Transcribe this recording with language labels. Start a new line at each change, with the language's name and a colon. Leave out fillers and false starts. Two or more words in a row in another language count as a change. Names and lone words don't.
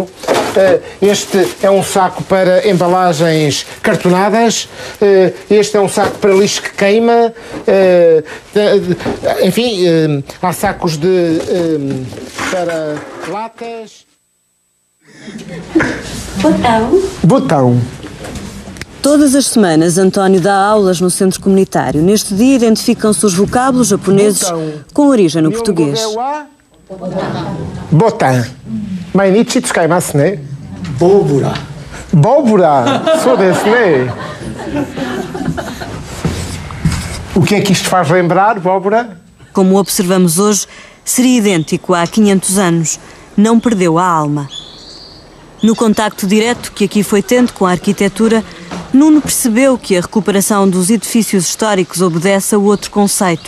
Portuguese: Este é um saco para embalagens cartonadas, este é um saco para lixo que queima, enfim, há sacos para latas. Botão. Todas as semanas, António dá aulas no centro comunitário. Neste dia, identificam-se os vocábulos japoneses com origem no português.
Japanese: Botan. 毎日使いますね? Bobura. Bobura. そうですね?
Portuguese: O que é que isto faz lembrar, Bóbora? Como observamos hoje, seria idêntico há 500 anos. Não perdeu a alma. No contacto direto que aqui foi tendo com a arquitetura, Nuno percebeu que a recuperação dos edifícios históricos obedece a outro conceito.